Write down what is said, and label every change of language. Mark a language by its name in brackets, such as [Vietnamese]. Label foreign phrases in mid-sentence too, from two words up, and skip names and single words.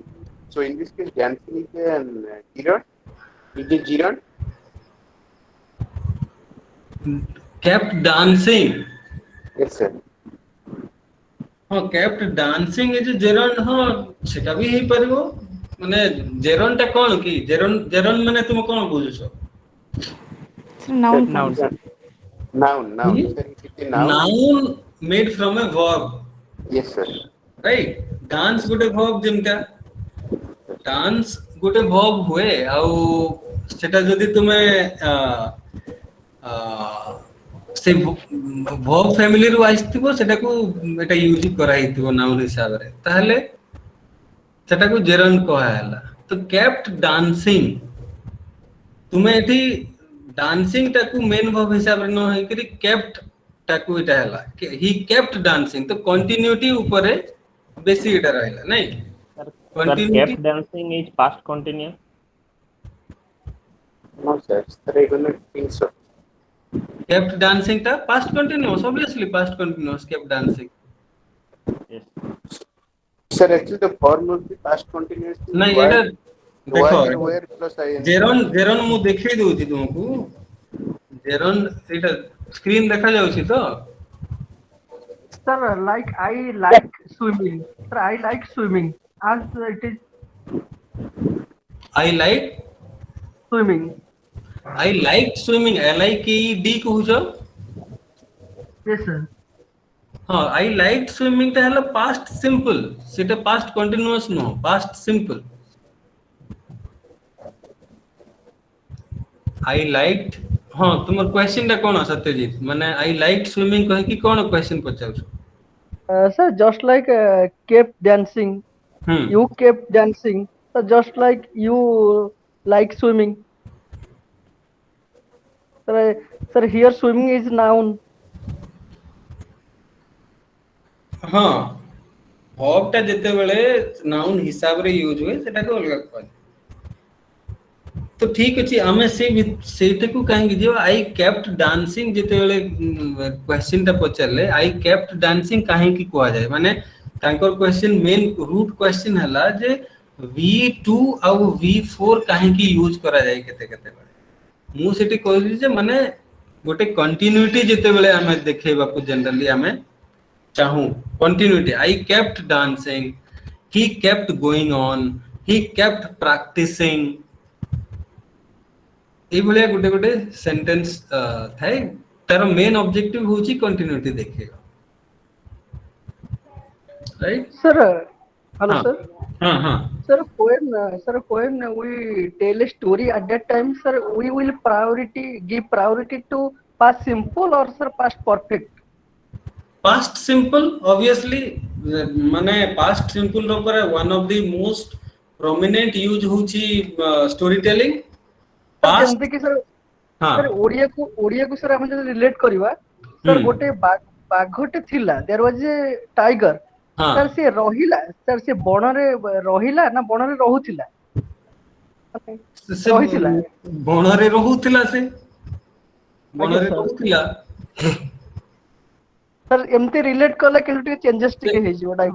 [English] So in this case, dancing is a gerund. Is a gerund. kept dancing Yes, sir. [Odia] ହଁ [English] kept dancing is a gerund [Odia] ହଁ ସେଟା ବି ହେଇପାରିବ ମାନେ gerund ଟା କଣ କି gerund ମାନେ ତୁମେ କଣ ବୁଝୁଛ [English] noun Noun. Noun. Sir, it is a noun. noun made from a verb Yes, sir. right dance [Odia] ଗୋଟେ verb ଯେମିତା dance ଗୋଟେ verb ହୁଏ ଆଉ ସେଟା ଯଦି ତୁମେ ସେ [English] verb family [Odia] ରୁ ଆସିଥିବ ସେଟାକୁ ଏଟା ୟୁଜ କରାହେଇଥିବ noun ହିସାବରେ ତାହେଲେ ସେଟାକୁ gerund କୁହାହେଲା ତ [English] kept dancing [Odia] ତୁମେ ଏଠି dancing ଟାକୁ [English] main verb [Odia] ହିସାବରେ ନ ହେଇକରି kept ଟାକୁ ଏଟା ହେଲା [English] he kept dancing [Odia] ତ continuity ଉପରେ ବେଶୀ ଏଟା ରହିଲା ନାଇଁ [English] Sir, continuity kept dancing is past continuous. No, sir. Sir, I do not think so. kept dancing টা past continuous obviously past continuous kept dancing Yes. Sir, actually, the form of the past continuous is ନାଇଁ ଏଟା ଦେଖ where plus ing. [Odia] gerund ମୁଁ ଦେଖେଇ ଦଉଛି ତୁମକୁ gerund ଏଟା ସ୍କ୍ରିନ୍ ଦେଖା ଯାଉଛି ତ [English] Sir, like I like swimming. Sir, I like swimming. As it is I like swimming. swimming LIKED କହୁଛ Yes, sir. [Odia] ହଁ [English] I liked swimming [Odia] ଟା ହେଲା [English] past simple [Odia] ସେଟା [English] past continuous [Odia] ନୁହଁ [English] past simple I liked [Odia] ହଁ ତୁମର କ୍ୱେଶ୍ଚିନ୍ ଟା କଣ ସତ୍ୟଜିତ ମାନେ [English] I liked swimming [Odia] କହିକି କଣ କ୍ୱେଶ୍ଚିନ୍ ପଚାରୁଛ [English] Sir, just like kept dancing. You kept dancing. So just like you like swimming. Sir, here swimming is noun. [Odia] ହଁ verb ଟା ଯେତେବେଳେ noun ହିସାବରେ ୟୁଜ ହୁଏ ସେଟାକୁ ଅଲଗା କୁହାଯାଏ ତ ଠିକ ଅଛି ଆମେ ସେଇଟାକୁ କାହିଁକି ଯିବା [English] I kept [Odia] dancing ଯେତେବେଳେ କ୍ୱେଶ୍ଚିନ୍ ଟା ପଚାରିଲେ [English] I kept dancing [Odia] କାହିଁକି କୁହାଯାଏ ମାନେ ତାଙ୍କର କ୍ୱେଶ୍ଚିନ୍ [English] main root [Odia] କ୍ୱେଶ୍ଚିନ୍ ହେଲା ଯେ V2 ଆଉ V4 କାହିଁକି ୟୁଜ କରାଯାଏ କେତେବେଳେ ମୁଁ ସେଠି କହିଲି ଯେ ମାନେ ଗୋଟେ କଣ୍ଟିନ୍ୟୁଟି ଯେତେବେଳେ ଆମେ ଦେଖେଇବାକୁ ଜେନେରାଲି ଆମେ ଚାହୁ [English] continuity I kept dancing he kept going on he kept practicing [Odia] ଏଇଭଳିଆ ଗୋଟେ ଗୋଟେ ସେଣ୍ଟେନ୍ସ ଥାଏ ତାର ମେନ୍ ଅବଜେକ୍ଟିଭ ହଉଛି କଣ୍ଟିନ୍ୟୁଟି ଦେଖେଇବା ରାଇଟ୍ [English] Sir, hello, [Odia] ହଁ [English] sir. [Odia] ହଁ [English] Sir, when we tell a story at that time, sir, we will give priority to past simple or sir past perfect. past simple obviously ମାନେ past simple [Odia] ର ପରେ [English] one of the most prominent use ହଉଛି story telling past [Odia] ଯେମିତି କି sir ହଁ sir ଓଡିଆକୁ sir ଆମେ ଯଦି relate କରିବା sir ଗୋଟେ ବାଘଟେ ଥିଲା [English] there was a tiger [Odia] ହଁ sir ସେ ରହିଲା sir ସେ ବଣରେ ରହିଲା ନା ବଣରେ ରହୁଥିଲା ସେ ରହିଥିଲା ବଣରେ ରହୁଥିଲା, ସେ ଆଜ୍ଞା ବଣରେ ସାର୍ ରହୁଥିଲା। ସାର୍ ଏମିତି ରିଲେଟ୍ କଲେ କିନ୍ତୁ ଟିକେ ଚେଞ୍ଜେସ୍ ଟିକେ ହେଇଯିବ ଟାଇମ୍।